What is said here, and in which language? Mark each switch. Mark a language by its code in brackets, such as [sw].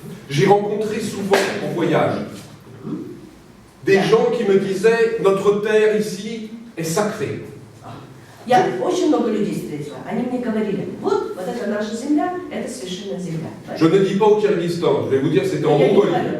[fr] J'ai rencontré souvent en voyage des gens qui me disaient notre terre ici est sacrée. [ru] Я очень много людей встретила. Они мне говорили, вот это наша земля, это священная земля. [fr] Je ne dis pas au Kyrgyzstan, je vais vous dire c'était en Mongolie.